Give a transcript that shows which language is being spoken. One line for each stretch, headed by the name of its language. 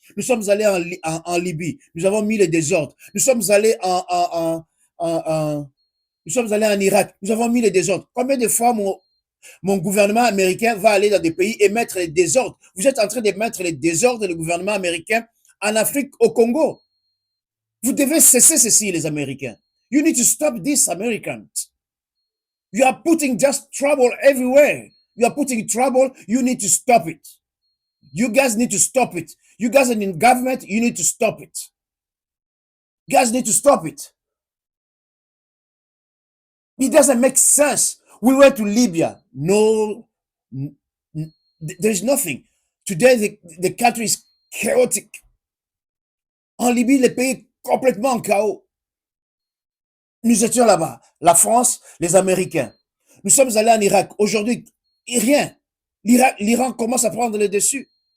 French: Nous sommes allés en Libye, nous avons mis le désordre. Nous sommes allés nous sommes allés en Irak, nous avons mis le désordre. Combien de fois mon gouvernement américain va aller dans des pays et mettre les désordres? Vous êtes en train de mettre les désordres du gouvernement américain en Afrique, au Congo. Vous devez cesser ceci, les Américains.
English: You need to stop this, Americans. You are putting just trouble everywhere. You are putting trouble. You need to stop it. You guys need to stop it. You guys are in government. You need to stop it. You guys need to stop it. It doesn't make sense. We went to Libya. No, there's nothing. Today, the country is chaotic.
French: En Libye, le pays est complètement en chaos. Nous étions là-bas, la France, les Américains. Nous sommes allés en Irak. Aujourd'hui, rien. L'Iran commence à prendre le dessus.